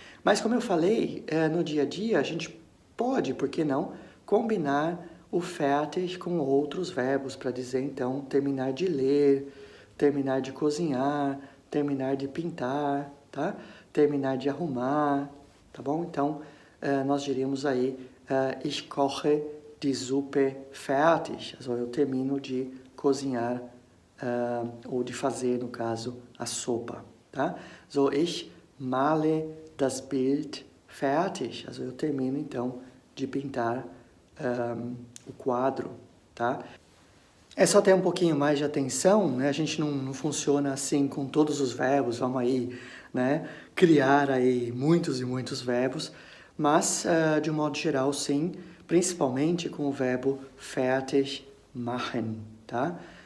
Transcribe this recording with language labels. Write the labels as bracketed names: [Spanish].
[Portuguese] Mas, como eu falei, no dia a dia, a gente pode, por que não, combinar o fertig com outros verbos, para dizer, então, terminar de ler, terminar de cozinhar, terminar de pintar, tá? Terminar de arrumar, tá bom? Então, nós diríamos aí, [German] ich koche die Suppe fertig. [Portuguese] Also, eu termino de cozinhar ou de fazer, no caso, a sopa, tá? [German] So, ich male das Bild fertig. [Portuguese] Also, eu termino, então, de pintar o quadro, tá? É só ter um pouquinho mais de atenção, né? A gente não funciona assim com todos os verbos, vamos aí, né? Criar aí muitos e muitos verbos, mas, de um modo geral, sim, principalmente com o verbo fertig machen, tá?